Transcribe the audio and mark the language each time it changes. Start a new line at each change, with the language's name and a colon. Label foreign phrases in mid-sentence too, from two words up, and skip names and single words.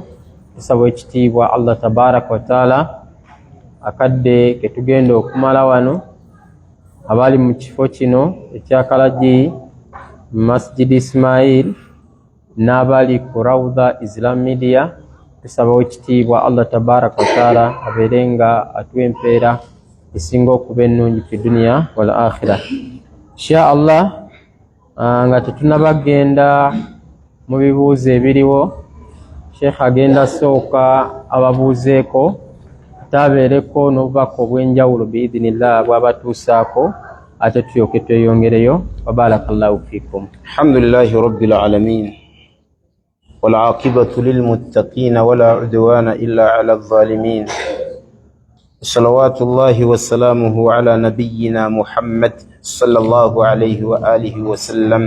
Ganda: Tusaba ekitiibwa
Arabic: الله تبارك وتعالى
Ganda: akadde ke tugenda okumala wano, abali mu kifo kino ekya Kalagi Masjid Ismail n'abali ku Rawda Islam Media, tusaba ekitiibwa
Arabic: الله تبارك وتعالى
Ganda: abeere nga atuwa empeera esinga okuba ennungi
Arabic: في الدنيا والآخرة. إن شاء الله
Ganda: nga tetunabagenda mu bibuuzo ebiriwo, Sheikh agenda sooka ababuuzeeko tabeereko n'obubaka obw'enjawulo biidhinillah bw'abatuusaako, ate tulyoke tweyongereyo.
Arabic: وبارك الله فيكم. الحمد لله رب العالمين والعاقبة للمتقين ولا عدوان إلا على الظالمين. صلوات الله وسلامه على نبينا محمد صلى الله عليه وعلى آله وسلم.